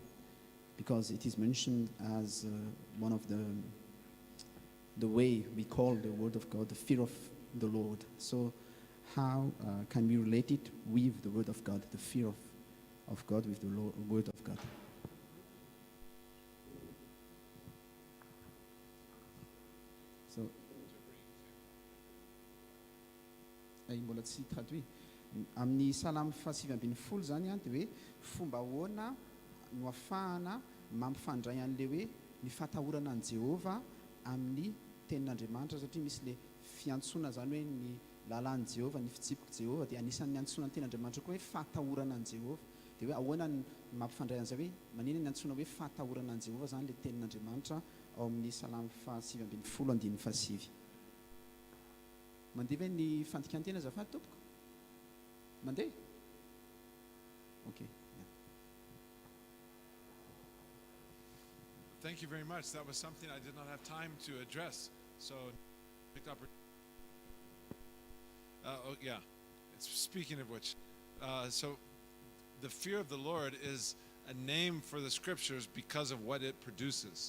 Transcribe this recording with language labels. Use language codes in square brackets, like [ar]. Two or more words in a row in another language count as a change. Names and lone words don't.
[en] Because it is mentioned as one of the way we call the word of God, the fear of the Lord. So how can we relate it with the word of God, the fear of God with the word of God? So, [mg] mbola tsy traduit. Amin'ny Salamy 150 zany dia hoe fomba ahoana no afahana mampifandray an'le hoe ny fahatahorana an' Jehova amin'ny tenin'Andriamanitra, satria misy le fiantsoana zany hoe ny lalàn'i Jehova, ny fitsipika Jehova, dia anisan'ny antsoana ny tenin'Andriamanitra koa hoe fahatahorana an' Jehova. Dia hoe ahoana ny mampifandray an'izay hoe manina ny antsoana hoe fahatahorana an' Jehova zany le tenin'Andriamanitra ao amin'ny Salamy 150:7. Mandeha ve ny fandikan-tena azafady tompoko? Mandeha? [en] Okay. Yeah. Thank you very much. That was something I did not have time to address. So, picked up. Yeah. Speaking of which, so the fear of the Lord is a name for the scriptures because of what it produces.